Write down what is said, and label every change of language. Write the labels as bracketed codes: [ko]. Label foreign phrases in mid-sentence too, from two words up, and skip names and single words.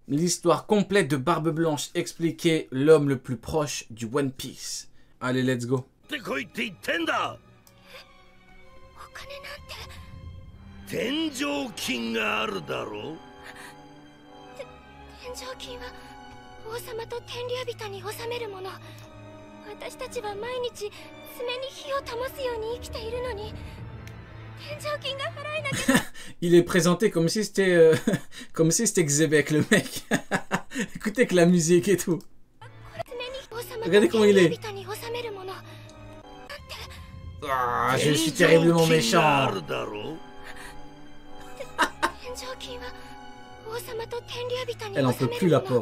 [fr] l'histoire complète de Barbe Blanche expliquée, l'homme le plus proche du One Piece. Allez, [en] let's go. [ja] 天上金があるだろう。天上金は王様と天竜人に納めるもの。私たちは毎日爪に火を灯すように生きているのに、天上金が払えなきゃ。 [fr] Il est présenté comme si c'était comme si c'était Xebec le mec. Écoutez que la musique et tout. Regardez comment il est. Ah, je suis terriblement méchant. Elle en peut plus, la pauvre.